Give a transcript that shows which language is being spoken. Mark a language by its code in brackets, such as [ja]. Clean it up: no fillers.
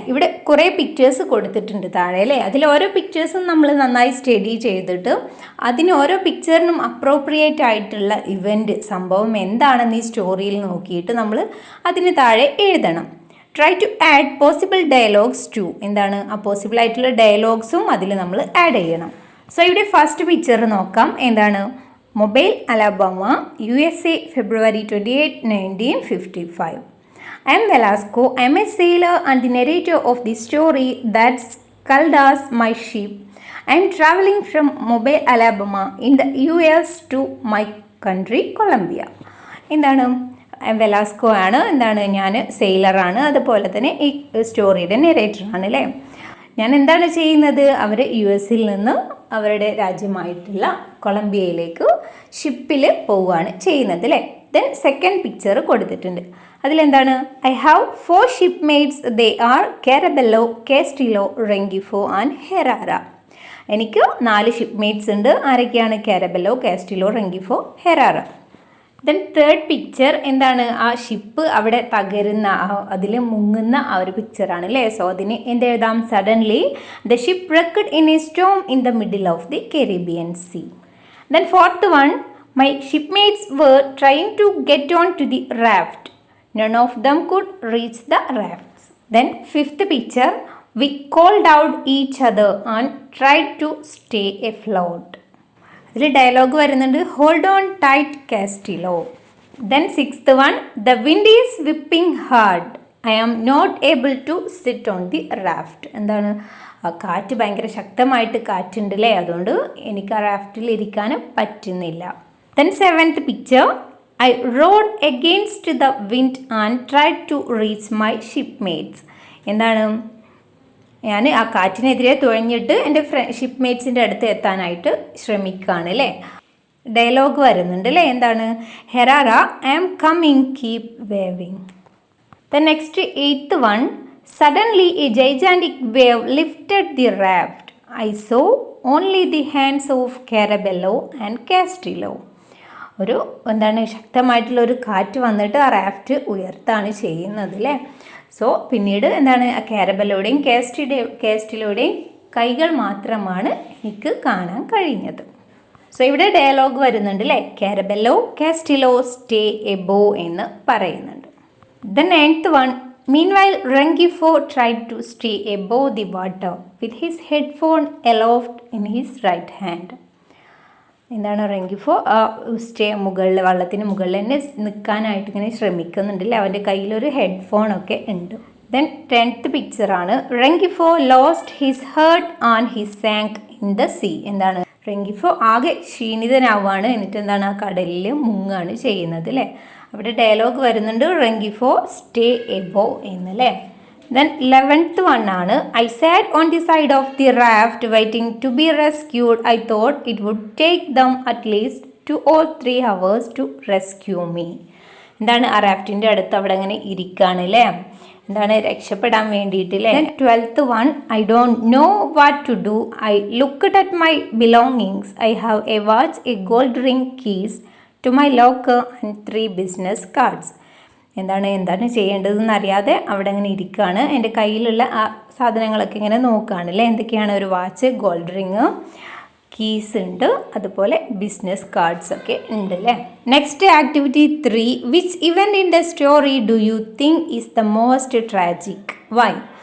[ml] ഇവിടെ കുറേ പിക്ചേഴ്സ് കൊടുത്തിട്ടുണ്ട് താഴെ അല്ലേ. അതിൽ ഓരോ പിക്ചേഴ്സും നമ്മൾ നന്നായി സ്റ്റഡി ചെയ്തിട്ട് അതിന് ഓരോ പിക്ചറിനും അപ്രോപ്രിയേറ്റ് ആയിട്ടുള്ള ഇവൻറ്റ്, സംഭവം എന്താണെന്ന് ഈ സ്റ്റോറിയിൽ നോക്കിയിട്ട് നമ്മൾ അതിന് താഴെ എഴുതണം. [en] Try to add possible dialogues to. [ml] എന്താണ്, ആ പോസിബിൾ ആയിട്ടുള്ള ഡയലോഗ്സും അതിൽ നമ്മൾ ആഡ് ചെയ്യണം. സോ ഇവിടെ ഫസ്റ്റ് പിക്ചർ നോക്കാം. എന്താണ്, mobile Alabama, USA, February 28, 1955. [en] I am Velasco. I am a sailor and the narrator of the story that's called as my ship. I am traveling from Mobile, Alabama in the US to my country, Colombia. [ml] എന്താണ്, Velasco ആണ്. എന്താണ്, ഞാൻ സെയിലറാണ്. അതുപോലെ തന്നെ ഈ സ്റ്റോറിയുടെ നെറേറ്ററാണ് അല്ലേ. ഞാൻ എന്താണ് ചെയ്യുന്നത്, അവർ US നിന്ന് അവരുടെ രാജ്യമായിട്ടുള്ള കൊളംബിയയിലേക്ക് ഷിപ്പിൽ പോവുകയാണ് ചെയ്യുന്നത് അല്ലേ. ദെൻ സെക്കൻഡ് പിക്ചർ കൊടുത്തിട്ടുണ്ട്. അതിലെന്താണ്, [en] I have 4 shipmates. They are Carabello, Castillo, Rengifo and Herrera. [ml] എനിക്ക് 4 ഷിപ്പ്മേറ്റ്സ് ഉണ്ട്. ആരൊക്കെയാണ്? കാരബെല്ലോ, കാസ്റ്റിലോ, റെങ്കിഫോ, ഹെറാറ. ദെൻ തേർഡ് പിക്ചർ എന്താണ്, ആ ഷിപ്പ് അവിടെ തകരുന്ന, അതിൽ മുങ്ങുന്ന ആ ഒരു പിക്ചറാണ് അല്ലേ. സോ അതിന് എന്തെഴുതാം? [en] Suddenly the ship wrecked in a storm in the middle of the Caribbean Sea. Then fourth one, my shipmates were trying to get on to the raft. None of them could reach the rafts. Then fifth picture, we called out each other and tried to stay afloat. [ml] ഇതിൽ dialogue വരുന്നുണ്ട്, [en] hold on tight [ml] കാസ്റ്റിലോ. [en] Then sixth one, the wind is whipping hard. I am not able to sit on the raft. [ml] എന്താണ്, കാറ്റ് ഭയങ്കര ശക്തമായിട്ട് കാറ്റുണ്ട് അല്ലേ, അതുകൊണ്ട് എനിക്ക് ആ റാഫ്റ്റിൽ ഇരിക്കാൻ പറ്റുന്നില്ല. [en] Then seventh picture, I rowed against the wind and tried to reach my shipmates. [ml] എന്താണ്, ഞാൻ ആ കാറ്റിനെതിരെ തുഴഞ്ഞിട്ട് എൻ്റെ ഷിപ്പ്മേറ്റ്സിൻ്റെ അടുത്ത് എത്താനായിട്ട് ശ്രമിക്കുകയാണ് അല്ലേ. ഡയലോഗ് വരുന്നുണ്ട് അല്ലേ. എന്താണ്, ഹെറാറ [en] I am coming keep waving. The next 8th one, suddenly a gigantic wave lifted the raft. I saw only the hands of Carabello and Castillo. [ml] ഒരു എന്താണ്, ശക്തമായിട്ടുള്ള ഒരു കാറ്റ് വന്നിട്ട് ആ റാഫ്റ്റ് ഉയർത്താണ് ചെയ്യുന്നത് അല്ലേ. സോ പിന്നീട് എന്താണ്, ആ കാരബെല്ലോയുടെയും കാസ്റ്റിലോയുടെയും കൈകൾ മാത്രമാണ് എനിക്ക് കാണാൻ കഴിഞ്ഞത്. സോ ഇവിടെ ഡയലോഗ് വരുന്നുണ്ട് അല്ലേ. കാരബെല്ലോ കാസ്റ്റിലോ [en] stay above [ml] എന്ന് പറയുന്നുണ്ട്. [en] ദ 9th one, meanwhile Rengifo tried to stay above the water with his headphone aloft in his right hand. [ml] എന്താണ്, റെങ്കിഫോ സ്റ്റേ മുകളിൽ, വള്ളത്തിന് മുകളിൽ തന്നെ നിൽക്കാനായിട്ട് ഇങ്ങനെ ശ്രമിക്കുന്നുണ്ടല്ലേ. അവൻ്റെ കയ്യിലൊരു ഹെഡ്ഫോണൊക്കെ ഉണ്ട്. [en] Then 10th പിക്ചറാണ്. Rengifo lost his heart and his sank in the sea. [ml] എന്താണ്, റെങ്കിഫോ ആകെ ക്ഷീണിതനാവാണ്, എന്നിട്ട് എന്താണ്, ആ കടലിൽ മുങ്ങാണ് ചെയ്യുന്നത് അല്ലേ. അവിടെ ഡയലോഗ് വരുന്നുണ്ട്, റെങ്കിഫോ [en] stay above [ml] എന്നല്ലേ. [en] Then 11th one ആണ്. I sat on the side of the raft waiting to be rescued. I thought it would take them at least 2 or 3 hours to rescue me. [ml] എന്താണ്, ആ റാഫ്റ്റിൻ്റെ അടുത്ത് അവിടെ അങ്ങനെ ഇരിക്കുകയാണ് അല്ലേ. എന്താണ്, രക്ഷപ്പെടാൻ വേണ്ടിയിട്ടില്ലേ. [en] 12th one, I don't know what to do. I looked at my belongings. I have a watch, a gold ring, keys to my locker and 3 business cards. [ml] എന്താണ് ചെയ്യേണ്ടതെന്ന് അറിയാതെ അവിടെ അങ്ങനെ ഇരിക്കുകയാണ്. എൻ്റെ കയ്യിലുള്ള ആ സാധനങ്ങളൊക്കെ ഇങ്ങനെ നോക്കുകയാണ് അല്ലേ. എന്തൊക്കെയാണ്, ഒരു വാച്ച്, ഗോൾഡ് റിങ്, കീസ് ഉണ്ട്, അതുപോലെ ബിസിനസ് കാർഡ്സ് ഒക്കെ ഉണ്ട് അല്ലേ. [en] Next activity 3, which event in the story do you think is the most tragic? Why?